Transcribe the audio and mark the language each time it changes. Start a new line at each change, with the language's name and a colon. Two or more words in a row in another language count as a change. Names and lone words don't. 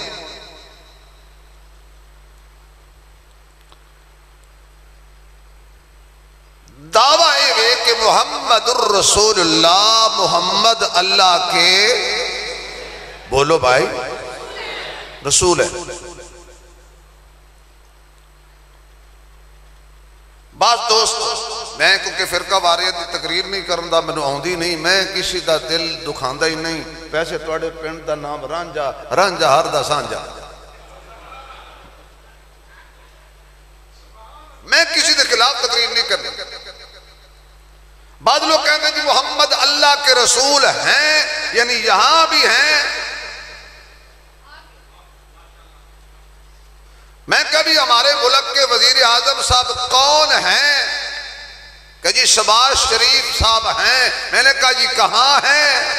Urdu: دعویٰ ہے کہ
Arabic: محمد الرسول اللہ،
Urdu: محمد اللہ کے، بولو بھائی، رسول ہے۔
Punjabi: بعض دوست، میں کیونکہ فرقہ واریت دی تقریر نہیں کرندا، مینوں آوندی نہیں، میں کسی دا دل دکھاندا ہی نہیں، ویسے تواڈے پنڈ دا نام رانجھا، رانجھا ہر دا سانجھا، میں کسی دے خلاف تقریر نہیں کرنا۔
Urdu: بعض لوگ کہتے ہیں کہ محمد اللہ کے رسول ہیں، یعنی یہاں بھی ہیں۔ میں کبھی ہمارے ملک کے وزیر اعظم صاحب کون ہیں کہ جی شہباز شریف صاحب ہیں، میں نے کہا جی کہاں ہیں؟